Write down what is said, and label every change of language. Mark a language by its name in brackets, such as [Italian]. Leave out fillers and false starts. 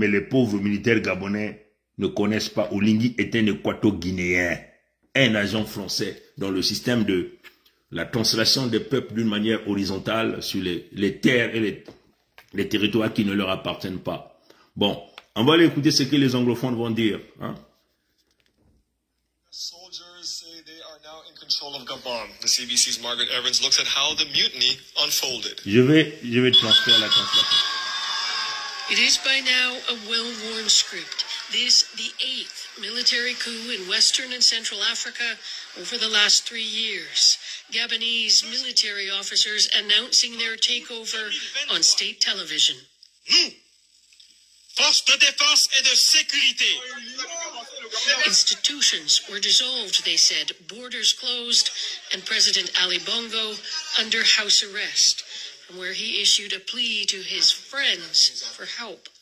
[French] Mais les pauvres militaires gabonais ne connaissent pas. Olingi est un équato-guinéen. Un agent français dans le système de la translation des peuples d'une manière horizontale sur les terres et les territoires qui ne leur appartiennent pas. Bon, on va aller écouter ce que les anglophones vont dire. Hein? [English] Soldiers say they are now in control of Gabon. The CBC's Margaret Evans looks at how the mutiny unfolded. [French] Je vais transférer la translation. [English] It is by now a well-worn script. This, the 8th military coup in Western and Central Africa over the last 3 years. Gabonese military officers announcing their takeover on state television. [French] Nous, forces de défense et de sécurité. [English] Institutions were dissolved, they said, borders closed, and President Ali Bongo under house arrest, from where he issued a plea to his friends for help.